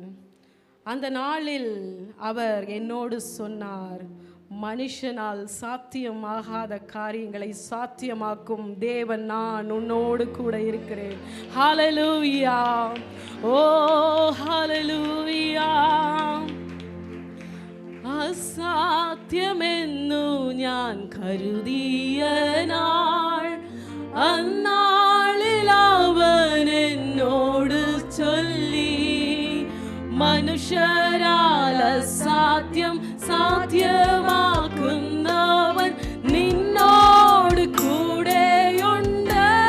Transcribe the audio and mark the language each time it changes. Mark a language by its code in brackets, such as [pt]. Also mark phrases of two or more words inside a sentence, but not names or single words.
[ta] அந்த நாளில் அவர் என்னோடு சொன்னார், மனுஷனால் சாத்தியமாகாத காரியங்களை சாத்தியமாக்கும் தேவன் நான் உன்னோடு கூட இருக்கிறேன். ஹல்லேலூயா. ஓ ஹல்லேலூயா. [ml] അസാധ്യമെന്നു ഞാൻ കരുതിയ നാൾ അന്നാളിൽ അവൻ എന്നോട് ചൊല്ലി, മനുഷ്യരാൽ അസാധ്യം സാധ്യമാക്കുന്നവൻ നിന്നോട് കൂടെയുണ്ട്.